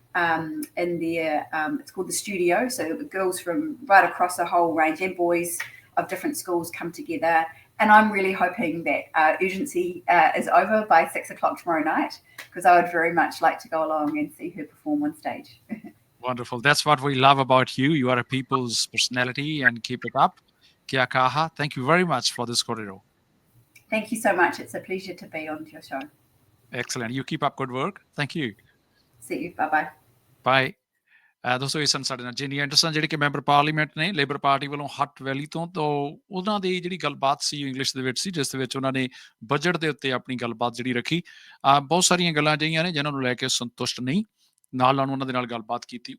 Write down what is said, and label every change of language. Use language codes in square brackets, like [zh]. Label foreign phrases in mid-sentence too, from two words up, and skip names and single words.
[en] In their, it's called the Studio. So the girls from right across the whole range and boys of different schools come together. And I'm really hoping that urgency is over by 6 o'clock tomorrow night, because I would very much like to go along and see her perform on stage. Wonderful. That's what we love about you. You are a people's personality, and keep it up. [mi] Kia kaha. [en] Thank you very much for this corridor. Thank you so much. It's a pleasure to be on your show. Excellent. You keep up good work. Thank you. See you. Bye-bye. Bye. [pa] ਦੋਸਤੋ ਇਹ ਸਨ ਸਾਡੇ ਨਾਲ ਜਿਨੀ ਐਂਡਰਸਨ, ਜਿਹੜੇ ਕਿ [en] member parliament [pa] ਨੇ ਲੇਬਰ ਪਾਰਟੀ ਵੱਲੋਂ ਹੱਟ ਵੈਲੀ ਤੋਂ ਉਹਨਾਂ ਦੀ ਜਿਹੜੀ ਗੱਲਬਾਤ ਸੀ ਇੰਗਲਿਸ਼ ਦੇ ਵਿੱਚ ਸੀ, ਜਿਸ ਦੇ ਵਿੱਚ ਉਹਨਾਂ ਨੇ ਬਜਟ ਦੇ ਉੱਤੇ ਆਪਣੀ ਗੱਲਬਾਤ ਜਿਹੜੀ ਰੱਖੀ। ਬਹੁਤ ਸਾਰੀਆਂ ਗੱਲਾਂ ਅਜਿਹੀਆਂ ਨੇ ਜਿਨ੍ਹਾਂ ਨੂੰ ਲੈ ਕੇ ਸੰਤੁਸ਼ਟ ਨਹੀਂ, ਨਾਲ ਉਹਨਾਂ ਦੇ ਨਾਲ ਗੱਲਬਾਤ ਕੀਤੀ।